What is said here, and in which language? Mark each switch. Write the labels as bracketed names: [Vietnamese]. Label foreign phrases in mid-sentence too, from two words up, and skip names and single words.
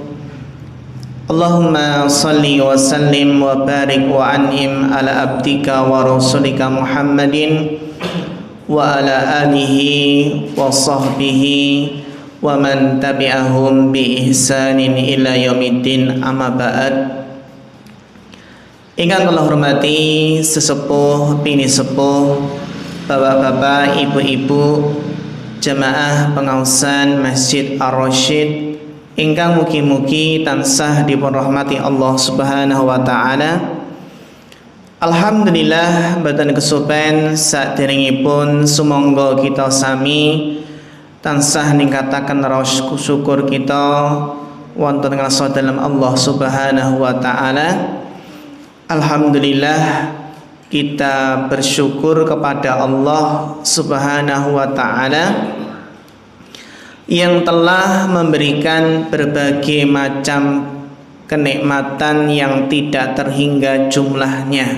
[Arabic] اللهم صل وسلم وبارك وأنعم على عبدك ورسولك محمد وعلى آله وصحبه ومن تبعهم بإحسان إلى يوم الدين، أما بعد. [Javanese] Ingkang kula hormati sesepuh bini sepuh, bapak-bapak, ibu-ibu, jamaah pengaosan Masjid Ar-Rasyid ingkang mugi-mugi tansah dipun rahmati Allah [Arabic] سبحانه وتعالى. [Javanese] Alhamdulillah, boten kesupen saderengipun sumangga kita sami tansah ningkataken rasa syukur kita wonten ngrasa dalam Allah [Arabic] سبحانه وتعالى. [Indonesian] Alhamdulillah, kita bersyukur kepada Allah [Arabic] سبحانه وتعالى [Indonesian] yang telah memberikan berbagai macam kenikmatan yang tidak terhingga jumlahnya.